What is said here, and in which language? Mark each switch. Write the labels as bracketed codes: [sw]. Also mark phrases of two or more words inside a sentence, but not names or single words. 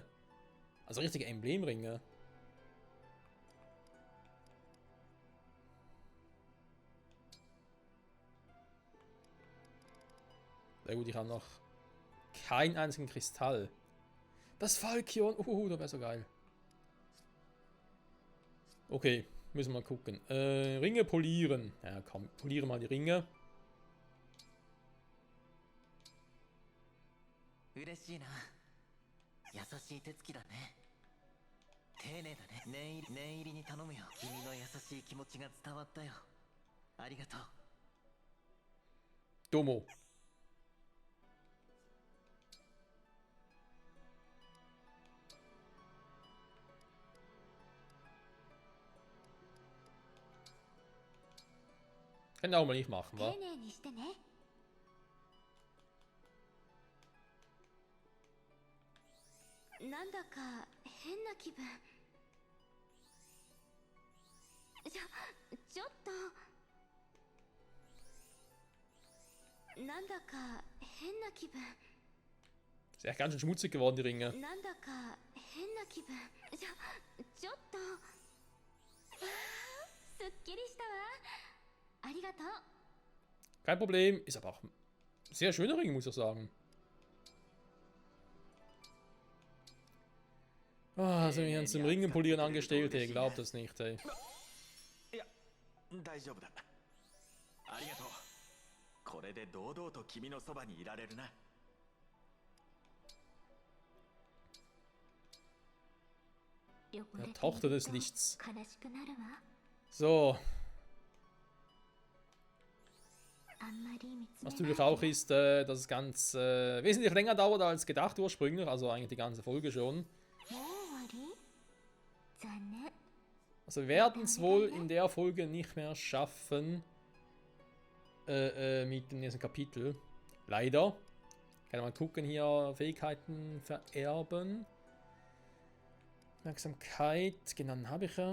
[de] Also richtige Emblemringe. Sehr gut, ich habe noch keinen einzigen Kristall. Das Falkion, da wäre so geil. Okay, müssen wir mal gucken. Ringe polieren. Ja, komm, poliere mal die Ringe. [ja] 嬉しいな。優しい手つきだね。丁寧だね。念入りに頼むよ。君の優しい気持ちが伝わったよ。ありがとう。 Domo. [de] Kann auch mal nicht machen, wa? [ja] 丁寧にしてね。なんだか変な気分。ちょっと。なんだか変な気分。 [de] Ist echt ganz schön schmutzig geworden, die Ringe. [ja] なんだか変な気分。ちょっと。すっきりしたわ。ありがとう。 [de] Kein Problem. Ist aber auch ein sehr schöner Ring, muss ich sagen. Ah, sind wir hier zum Ringen polieren angestellt, ey. Glaubt das nicht, ey. [ja] いや大丈夫だ。ありがとう。これで堂々と君のそばにいられるな。 [de] Ja, Tochter des Lichts. [ja] 悲しくなるわ。 [de] So. [ja] あんまり見つめ [de] Was [ja] ない [de] natürlich auch ist, dass es ganz wesentlich länger dauert als gedacht ursprünglich. Also eigentlich die ganze Folge schon. [ja] もう終わり？残念。 [de] Also wir werden es wohl in der Folge nicht mehr schaffen. Mit dem nächsten Kapitel. Leider. Kann man gucken hier. Fähigkeiten vererben. Aufmerksamkeit. Genau, dann habe ich ja.